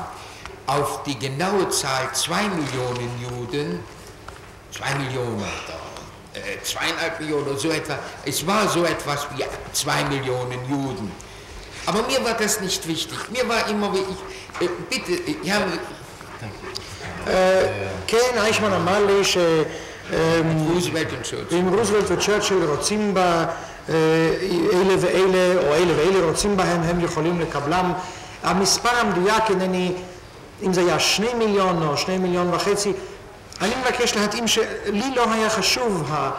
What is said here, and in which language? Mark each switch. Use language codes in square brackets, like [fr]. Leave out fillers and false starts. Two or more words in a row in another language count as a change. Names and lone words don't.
[de] Auf die genaue Zahl 2 Millionen Juden, 2 Millionen, 2,5 Millionen oder so etwas, es war so etwas wie 2 Millionen Juden. Aber mir war das nicht wichtig. Mir war immer wichtig, bitte, ja, [he] כן, אייכמן אמר לי אם רוזוולט וצ'רצ'יל רוצים בה אלה ואלה או אלה ואלה רוצים בהם, הם יכולים לקבלם. המספר המדויק אינני, אם זה היה 2 מיליון או 2.5 מיליון, אני מבקש להתאים שלי לא היה חשוב.